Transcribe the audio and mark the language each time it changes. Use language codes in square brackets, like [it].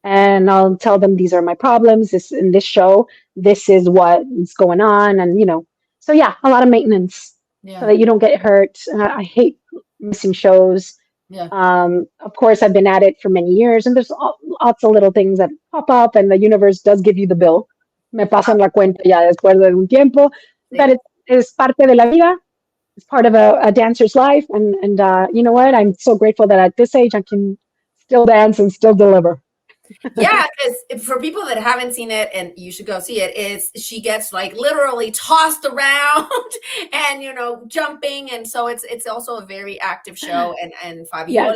[en] and I'll tell them these are my problems. This in this show, this is what's going on, and so yeah, a lot of maintenance so Yeah. that you don't get hurt. I hate missing shows. Yeah. Of course, I've been at it for many years, and there's lots of little things that pop up, and the universe does give you the bill. [es] Me pasan la cuenta ya después de un tiempo, [en] but [es] Sí. [en] it is [es] parte de la vida. [en] It's part of a dancer's life, and you know what? I'm so grateful that at this age I can still dance and still deliver. Yeah, because for people that haven't seen it, and you should go see it, is she gets like literally tossed around and jumping, and so it's also a very active show, and Fabiola